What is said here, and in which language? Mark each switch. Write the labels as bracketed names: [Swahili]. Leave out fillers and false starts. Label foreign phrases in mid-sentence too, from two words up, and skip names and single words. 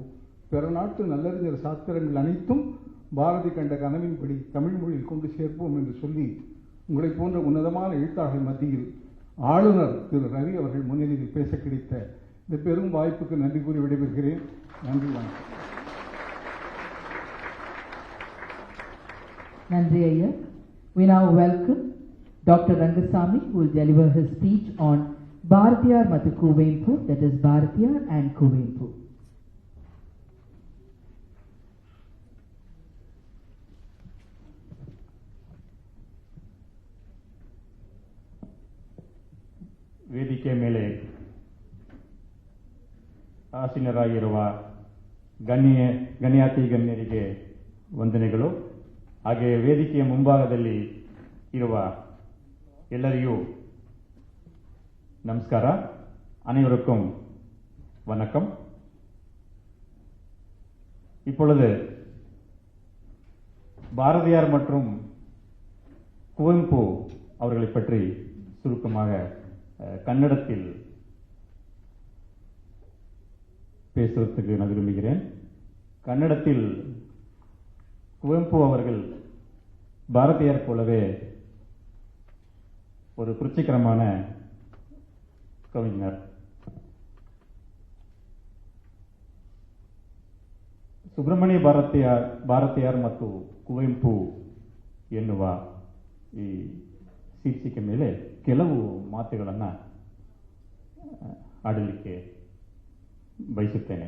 [Tamil] பிற நாட்டு நல்லறிஞர் சாஸ்திரங்கள் அனைத்தும் பாரதி கண்ட கனவின்படி தமிழ் மொழியில் கொண்டு சேர்ப்போம் என்று சொல்லி, உங்களை போன்ற உன்னதமான எழுத்தாளர்கள் மத்தியில் ஆளுநர் திரு ரவி அவர்கள் முன்னிலையில் பேச கிடைத்த இந்த பெரும் வாய்ப்புக்கு நன்றி கூறி விடைபெறுகிறேன். நன்றி, வணக்கம். Nandri Iyer. [English] We now welcome Dr. Rangasamy, who will deliver his speech on Bharatiyar Mathu Kuvempu, that is Bharatiyar and Kuvempu. [Kannada] ವೇದಿಕೆ ಮೇಲೆ ಆಸೀನರಾಗಿರುವ ಗಣ್ಯಾತಿ ಗಣ್ಯರಿಗೆ ವಂದನೆಗಳು. ಹಾಗೆ ವೇದಿಕೆಯ ಮುಂಭಾಗದಲ್ಲಿ ಇರುವ ಎಲ್ಲರಿಗೂ நமஸ்கார. [Tamil] அனைவருக்கும் வணக்கம். இப்பொழுது பாரதியார் மற்றும் குவெம்பு அவர்களை பற்றி சுருக்கமாக கன்னடத்தில் பேசுவதற்கு நான் விரும்புகிறேன். கன்னடத்தில் குவெம்பு அவர்கள் பாரதியார் போலவே ஒரு புரட்சிகரமான கவிஞர். [Kannada] ಸುಬ್ರಹ್ಮಣ್ಯ ಭಾರತಿಯಾರ್ ಮತ್ತು ಕುವೆಂಪು ಎನ್ನುವ ಈ ಶೀರ್ಷಿಕೆ ಮೇಲೆ ಕೆಲವು ಮಾತುಗಳನ್ನು ಆಡಲಿಕ್ಕೆ ಬಯಸುತ್ತೇನೆ.